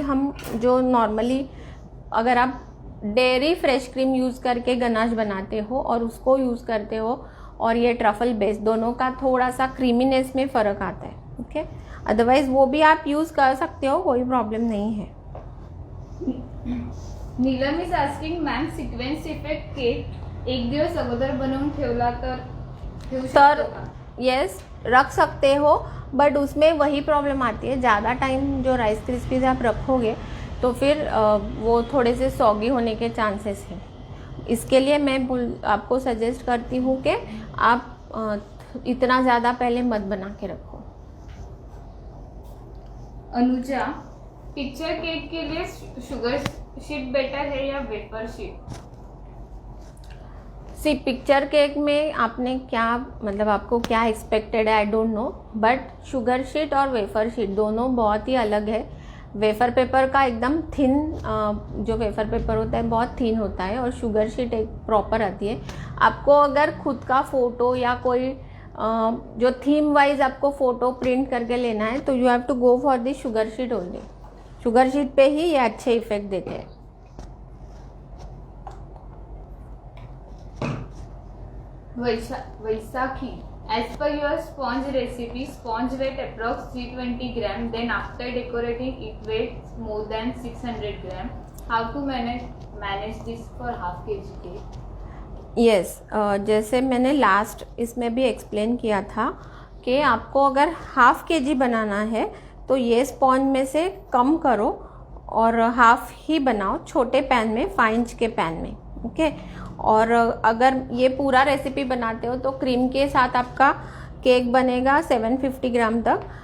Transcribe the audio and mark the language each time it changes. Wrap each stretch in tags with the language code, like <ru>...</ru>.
<hi>हम जो नॉर्मली अगर आप डेयरी फ्रेश क्रीम यूज़ करके गनाश बनाते हो और उसको यूज़ करते हो और ये ट्रफल बेस, दोनों का थोड़ा सा क्रीमीनेस में फ़र्क आता है। ओके अदरवाइज वो भी आप यूज़ कर सकते हो, कोई प्रॉब्लम नहीं है।</hi> <mr>Neelam</mr> <en>is asking ma'am</en> <mr>sequence effect cake एक दिवस अगोदर बनवून ठेवला तर ठेवू शकतो का?</mr> <hi>यस रख सकते हो, बट उसमें वही प्रॉब्लम आती है, ज़्यादा टाइम जो राइस क्रिस्पीज आप रखोगे तो फिर वो थोड़े से सॉगी होने के चांसेस हैं। इसके लिए मैं आपको सजेस्ट करती हूँ कि आप इतना ज़्यादा पहले मत बना के रखो। अनुजा, पिक्चर केक के लिए शुगर शीट बेटर है या वेफर शीट? सी पिक्चर केक में आपने क्या मतलब आपको क्या एक्सपेक्टेड है</hi> <en>I don't know,</en> <hi>but sugar sheet और वेफर शीट दोनों बहुत ही अलग है। वेफर पेपर का एकदम थिन जो वेफर पेपर होता है बहुत थिन होता है और शुगर शीट एक प्रॉपर आती है। आपको अगर खुद का फ़ोटो या कोई जो थीम वाइज आपको फ़ोटो प्रिंट करके लेना है तो</hi> <en>You have to go for the sugar sheet only.</en> <hi>Sugar sheet पे ही ये अच्छे इफेक्ट देते हैं।</hi> <en>Vaisakhi, as per your sponge recipe, sponge weight approx 320 gram, then after decorating it weighs more than 600 gram. How to manage this for half kg cake?</en> <hi>Yes जैसे मैंने last इसमें भी explain किया था कि आपको अगर हाफ kg बनाना है तो ये स्पॉन्ज में से कम करो और हाफ ही बनाओ छोटे पैन में, 5 इंच के पैन में। ओके और अगर ये पूरा रेसिपी बनाते हो तो क्रीम के साथ आपका केक बनेगा 750 ग्राम तक।</hi>